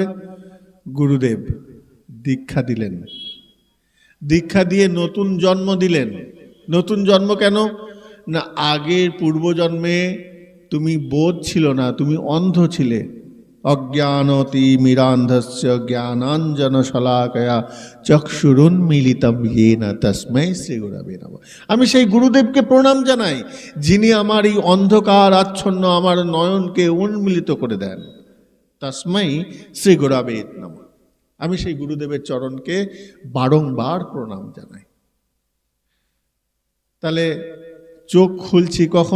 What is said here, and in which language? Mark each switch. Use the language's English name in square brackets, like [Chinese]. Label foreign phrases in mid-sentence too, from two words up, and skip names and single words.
[Bangla] গুরুদেব দীক্ষা দিলেন, দীক্ষা দিয়ে নতুন জন্ম দিলেন। নতুন জন্ম কেন না? আগের পূর্বজন্মে তুমি বোধ ছিল না, তুমি অন্ধ ছিলে। [Sanskrit] অজ্ঞানতি মিরান্ধস্য জ্ঞানাঞ্জন শলাকয়া চক্ষুরুন্মীলিতম येन তস্मै শ্রী গুরবে নমঃ। [Bangla] আমি সেই গুরুদেবকে প্রণাম জানাই, যিনি আমার এই অন্ধকার আচ্ছন্ন আমার নয়নকে উন্মিলিত করে দেন। [Sanskrit] তস্मै শ্রী গুরবে নমঃ। [Bangla] আমি সেই গুরুদেবের চরণকে বারংবার প্রণাম জানাই। তাহলে চোখ খুলছি কখন?